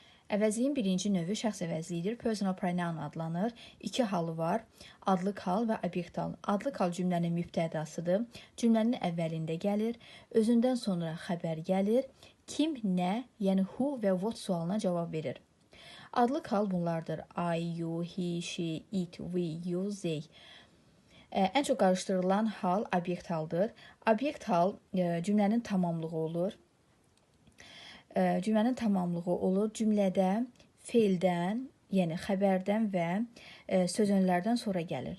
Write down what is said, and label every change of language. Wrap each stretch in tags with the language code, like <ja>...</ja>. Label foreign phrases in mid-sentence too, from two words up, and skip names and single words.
<az>Əvəzliyin birinci növü şəxs əvəzliyidir.</az> <en>Personal pronoun</en> <az>adlanır. İki halı var. Adlıq hal və obyekt hal. Adlıq hal cümlənin mübtədasıdır. Cümlənin əvvəlində gəlir. Özündən sonra xəbər gəlir. Kim, nə, yəni who və what sualına cavab verir. Adlıq hal bunlardır.</az> <en>I, you, he, she, it, we, you, they.</en> <az>Ən çox qarışdırılan hal obyekt haldır. Obyekt hal cümlənin tamamlığı olur. Cümlədə feildən, yəni xəbərdən və sözünlərdən sonra gəlir.</az>